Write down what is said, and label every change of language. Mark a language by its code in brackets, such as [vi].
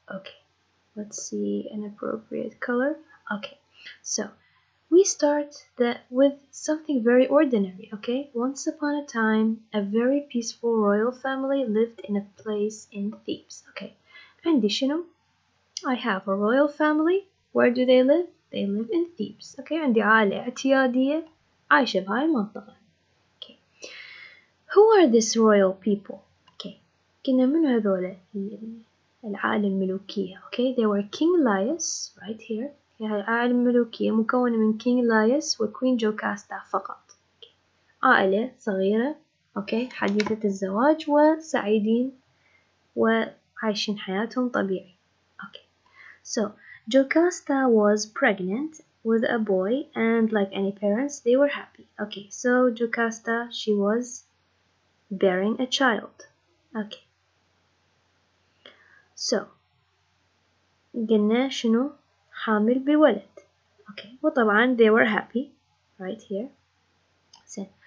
[en] Okay, let's see an appropriate color. Okay, so we start with something very ordinary. Okay, once upon a time, a very peaceful royal family lived in a place in Thebes. Okay, [ar] عندي شنو؟ [en] I have a royal family. Where do they live? They live in Thebes. [ar] Okay, عندي عائلة اعتيادية عايشة بهاي المنطقة. [en] Okay, who are these royal people? [ar] Okay, كنا من هذول العائلة الملوكية. [en] Okay, they were King Laius right here. [ar] هاي العائلة الملوكية مكونة من كينج لايس وكوين جوكاستا فقط. عائلة صغيرة، أوكي، حديثة الزواج وسعيدين وعايشين حياتهم طبيعي. [en] Okay, so Jocasta was pregnant with a boy, and like any parents, they were happy. Okay, so Jocasta, she was bearing a child. Okay, so [ar] قلنا شنو؟ حامل بولد. [en] Okay, [ar] وطبعا [en] they were happy right here. So,